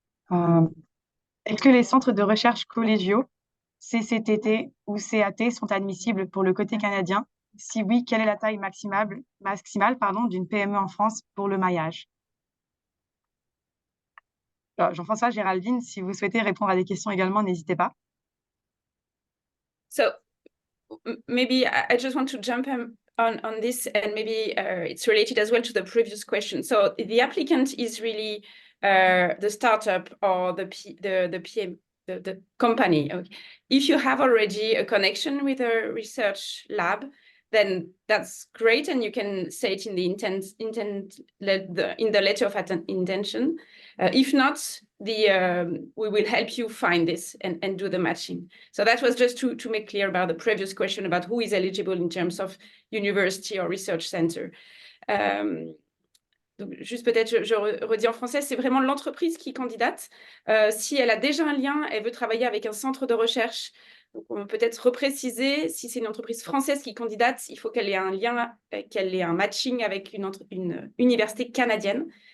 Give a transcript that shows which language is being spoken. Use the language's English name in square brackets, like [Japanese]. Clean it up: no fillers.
[French] Est-ce que les centres de recherche collégiaux, CCTT ou CAT, sont admissibles pour le côté canadien? Si oui, quelle est la taille maximale d'une PME en France pour le maillage? Alors, Jean-François, Géraldine, si vous souhaitez répondre à des questions également, n'hésitez pas. [English] So maybe I just want to jump on this, and maybe it's related as well to the previous question. So the applicant is really the startup or the PM, the company. Okay. If you have already a connection with a research lab, then that's great, and you can say it in the in the letter of intention. If not, we will help you find this and do the matching. So that was just to make clear about the previous question about who is eligible in terms of university or research center. [French] Donc, juste peut-être, je redis en français, c'est vraiment l'entreprise qui candidate. Si elle a déjà un lien, elle veut travailler avec un centre de recherche. Donc, on peut peut-être repréciser, si c'est une entreprise française qui candidate, il faut qu'elle ait un lien, qu'elle ait un matching avec une université canadienne.